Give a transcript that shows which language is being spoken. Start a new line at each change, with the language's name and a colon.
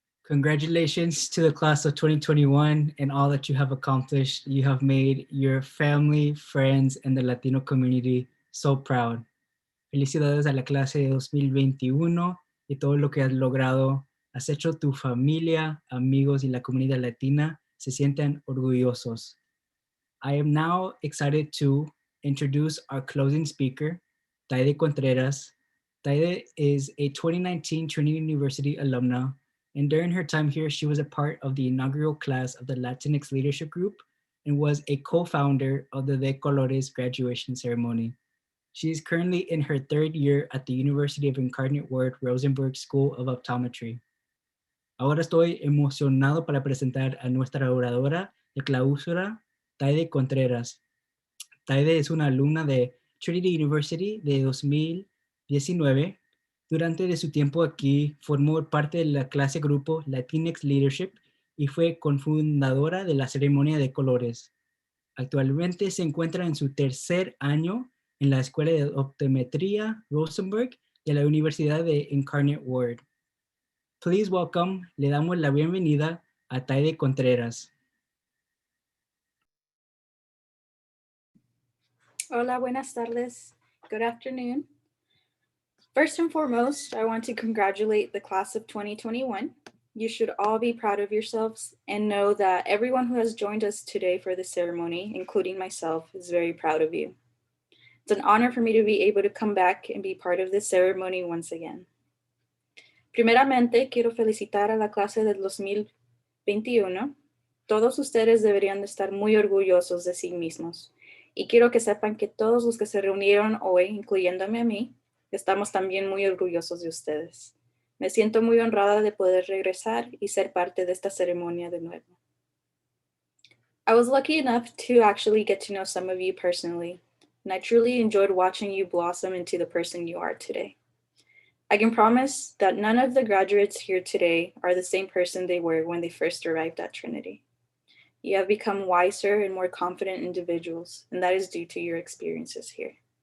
English: Congratulations to the class of 2021 and all that you have accomplished. You have made your family, friends, and the Latino community so proud.
Spanish: Felicidades a la clase de 2021 y todo lo que has logrado. Has hecho tu familia, amigos y la comunidad latina se sientan orgullosos.
English: I am now excited to introduce our closing speaker, Taide Contreras. Taide is a 2019 Trinity University alumna, and during her time here, she was a part of the inaugural class of the Latinx Leadership Group and was a co-founder of the De Colores graduation ceremony. She is currently in her third year at the University of Incarnate Word Rosenberg School of Optometry.
Spanish: Ahora estoy emocionado para presentar a nuestra oradora de clausura, Taide Contreras. Taide es una alumna de Trinity University de 2019. Durante de su tiempo aquí, formó parte de la clase grupo Latinx Leadership y fue cofundadora de la ceremonia de colores. Actualmente se encuentra en su tercer año en la Escuela de Optometría Rosenberg de la Universidad de Incarnate Word.
English: Please welcome,
Spanish: le damos la bienvenida a Taide Contreras. Hola, buenas tardes.
English: Good afternoon. First and foremost, I want to congratulate the class of 2021. You should all be proud of yourselves and know that everyone who has joined us today for the ceremony, including myself, is very proud of you. It's an honor for me to be able to come back and be part of this ceremony once again.
Spanish: Primeramente, quiero felicitar a la clase del 2021. Todos ustedes deberían de estar muy orgullosos de sí mismos. Y quiero que sepan que todos los que se reunieron hoy, incluyéndome a mí, estamos también muy orgullosos de ustedes. Me siento muy honrada de poder regresar y ser parte de esta ceremonia de nuevo.
English: I was lucky enough to actually get to know some of you personally, and I truly enjoyed watching you blossom into the person you are today. I can promise that none of the graduates here today are the same person they were when they first arrived at Trinity. You have become wiser and more confident individuals, and that is due to your experiences here.